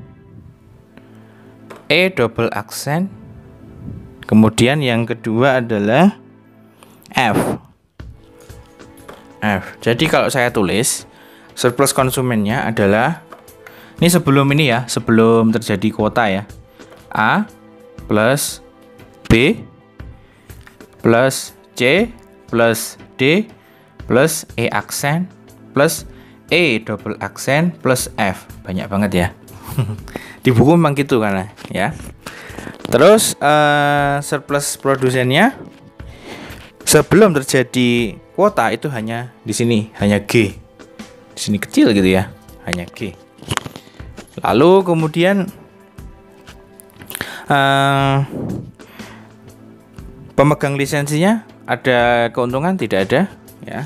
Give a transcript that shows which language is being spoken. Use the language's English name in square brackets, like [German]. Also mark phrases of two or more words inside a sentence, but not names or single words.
[Indonesian] E double aksen. Kemudian yang kedua adalah F. F. Jadi kalau saya tulis surplus konsumennya adalah ini sebelum ini ya, sebelum terjadi kuota ya. A plus B plus C plus D plus E aksen plus E double aksen plus F. Banyak banget ya. Di buku memang gitu karena ya. Terus surplus produsennya sebelum terjadi kuota itu hanya di sini, hanya G. Di sini kecil gitu ya, hanya G. Lalu kemudian pemegang lisensinya ada keuntungan tidak ada ya.